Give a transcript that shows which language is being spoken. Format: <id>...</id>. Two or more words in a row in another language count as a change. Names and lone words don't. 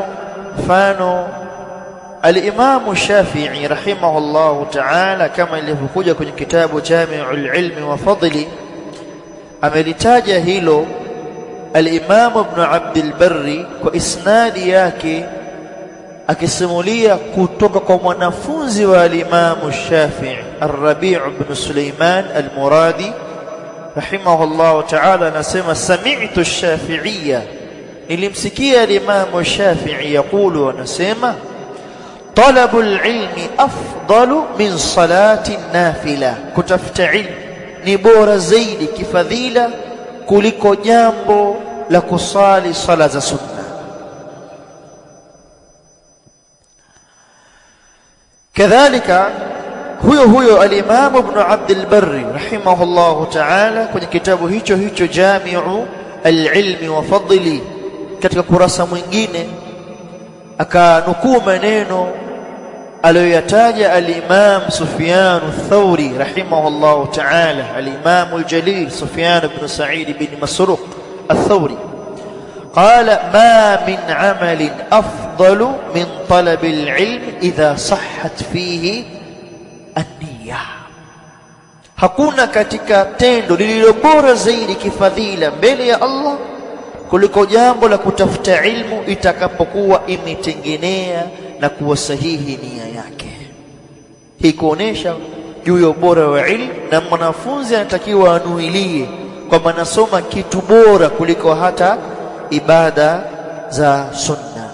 <sw>Mfano al-Imam Shafi'i</sw> <ar>رحمه الله تعالى,</ar> <sw>kama ilivyokuja kwenye kitabu Jami'ul Ilmi wa Fadli, amelitaja hilo al-Imam Ibn Abdul Barri kwa isnadi yake, akisimulia kutoka kwa mwanafunzi wa al-Imam Shafi'i Ar-Rabi' ibn Sulaiman al-Muradi</sw> <ar>رحمه الله تعالى,</ar> <sw>anasema</sw> <ar>سمعت الشافعي,</ar> <sw>nilimsikia al-Imam Shafi'i yaqulu, anasema</sw> <ar>طلب العلم أفضل من صلاة النافلة,</ar> <sw>kutafuta ilmu ni bora zaidi kifadhila kuliko jambo la kusali sala za sunna. Kadhalika huyo al-Imam Ibn Abdul Barri</sw> <ar>رحمه الله تعالى</ar> <sw>kwenye kitabu hicho Jami'u al-Ilmi wa Fadli, katika kurasa mwingine akanukuu maneno aliyoyataja al-Imam Sufyan ath-Thawri</sw> <ar>رحمه الله تعالى,</ar> <sw>al-Imam al-Jalil Sufyan</sw> <ar>ابن سعيد بن مسروق الثوري قال ما من عمل أفضل من طلب العلم إذا صحت فيه النية,</ar> <sw>hakuna katika tendo lililo bora zaidi kifadhila mbele ya Allah kuliko jambo la kutafuta ilmu itakapokuwa imetengenea na kuwa sahihi nia yake. Hii kuonesha juu ya ubora wa ilmu, na mwanafunzi anatakiwa anuilie kwamba anasoma kitu bora kuliko hata ibada za sunna.</sw>